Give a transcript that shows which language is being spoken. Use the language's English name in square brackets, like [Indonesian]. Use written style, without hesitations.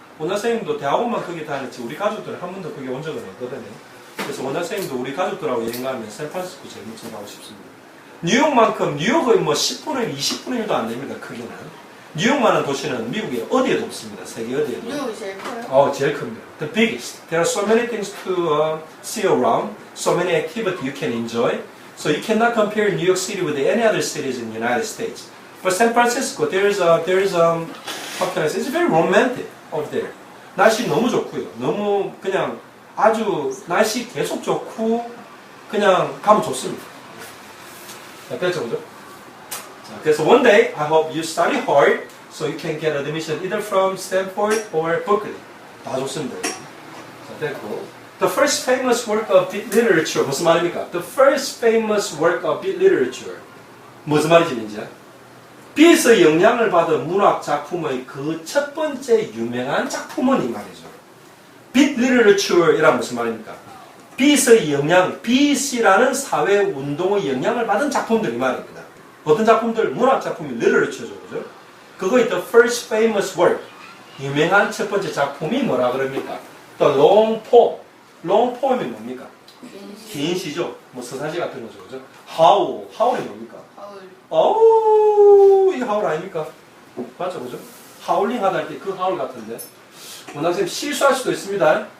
[Korean] 원나 선생님도 대학원만 거기 다녔지, 우리 가족들은 한 번도 거기 온 적은 없거든요. 그래서 원나 선생님도 우리 가족들하고 여행 가면 샌프란시스코 제일 먼저 가고 싶습니다. 뉴욕만큼, 뉴욕의 뭐 10분의 20분의 1도 안 됩니다, 크기는. 뉴욕만한 도시는 미국에 어디에도 없습니다. 세계 어디에도. 뉴욕이 제일 커요? 제일 큽니다. [English] The biggest. There are so many things to see around, so many activities you can enjoy. So you cannot compare New York City with any other cities in the United States. But San Francisco, how can I say? It's very romantic over there. [Korean] 날씨 너무 좋고요. 너무 그냥 아주 날씨 계속 좋고 그냥 가면 좋습니다. 자, 됐죠, 그죠? 자, 그래서 [English] one day, I hope you study hard so you can get admission either from Stanford or Berkeley. [Korean] 다 좋습니다. 자, 됐고. [English] The first famous work of beat literature. [Korean] 무슨 말입니까? [English] The first famous work of beat literature. [Korean] 무슨 말이지, 민지야? 비에서 영향을 받은 문학 작품의 그 첫 번째 유명한 작품은 이 말이죠. beat literature 이란 무슨 말입니까? 비에서 영향, 비이라는 사회 운동의 영향을 받은 작품들 이 말입니다. 어떤 작품들? 문학 작품이 literature죠, 그죠? 그거의 [English] the first famous work. [Korean] 유명한 첫 번째 작품이 뭐라 그럽니까? [English] The long poem. [Korean] long poem이 뭡니까? 긴 시죠. 뭐 서사시 같은 거죠, 그죠? 하울이 뭡니까? 하울. 이 하울 아닙니까? 맞죠, 그죠? 하울링 하다 할 때 그 하울 같은데. 원학생 실수할 수도 있습니다.